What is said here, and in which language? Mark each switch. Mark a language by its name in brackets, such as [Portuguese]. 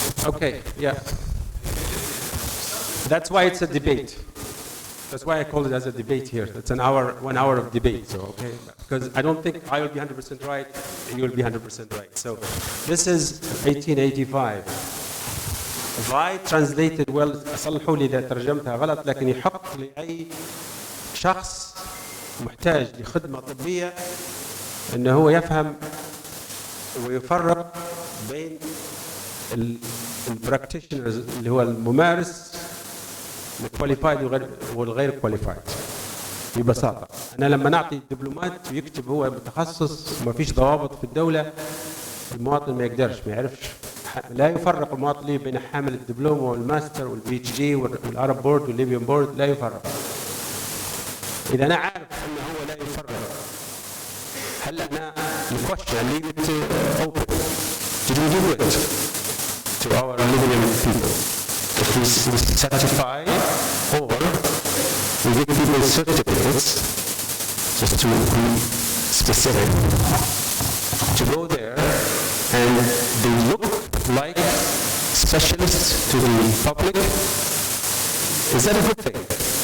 [English] Okay, yeah. That's why it's a debate. That's why I call it as a debate here. It's 1 hour of debate, so, okay? Because I don't think I will be 100% right, you will be 100% right. So this is 1885. If I translated well, [Arabic] صلحوا لي إذا ترجمتها غلط، لكن يحق لأي شخص محتاج لخدمة طبية أنه هو يفهم ويفرق بين البراكتيشنرز اللي هو الممارس الكواليفايد والغير كواليفايد. ببساطة أنا لما نعطي دبلومات ويكتب هو متخصص وما فيش ضوابط في الدولة، المواطن ما يقدرش ما يعرفش، لا يفرق المواطن بين حامل الدبلوم والماستر والبي اتش دي والعرب بورد والليبيان بورد، لا يفرق. إذا أنا عارف أنه هو لا يفرق، هل أنا الكويشن [English] leave it open. Did we do it to our Libyan people? If we certify or we give people certificates, just to be specific, to go there and they look like specialists to the public, is that a good thing?